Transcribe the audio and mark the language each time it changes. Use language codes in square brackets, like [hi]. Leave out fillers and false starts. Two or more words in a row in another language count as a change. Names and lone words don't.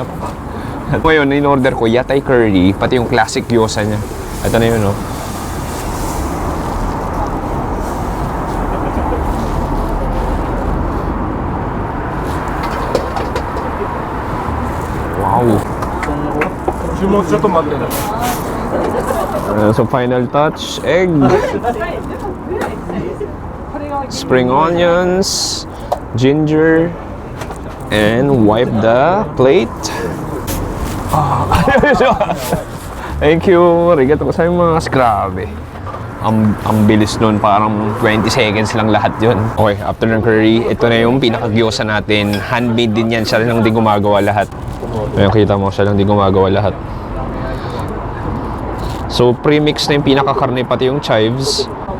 [tl] At ngayon, in-order ko yatay curry, pati yung classic gyoza niya. Ito na yun, no? Wow! [en] So final touch, egg. Spring onions, ginger, and wipe the plate. Thank you. [ja] ありがとうございます. [tl] Grabe. Ang bilis nun. Parang 20 seconds lang lahat yun. Okay, after ng curry, ito na yung pinaka-gyoza natin. Handmade din yan. Siya lang din gumagawa lahat. Ayun, kita mo. Siya lang din gumagawa lahat. So, pre-mix na yung pinaka-karne, pati yung chives.